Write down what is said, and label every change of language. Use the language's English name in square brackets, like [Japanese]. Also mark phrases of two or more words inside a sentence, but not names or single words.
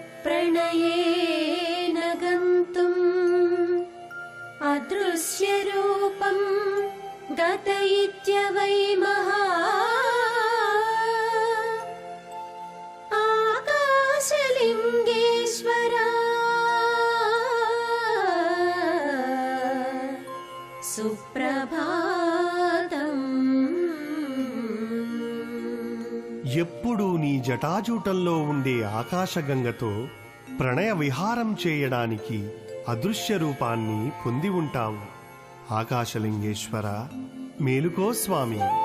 [Sanskrit] प्रणयेन गन्तुम् अदृश्यरूपं गत इत्यवै महा आकाशलिङ्गेश्वरा సుప్రభాతం. [Telugu] ఎప్పుడూ నీ జటాజూటంలో ఉండే ఆకాశగంగతో ప్రణయ విహారం చేయడానికి అదృశ్య రూపాన్ని పొంది ఉంటావు. ఆకాశలింగేశ్వర మేలుకో స్వామి.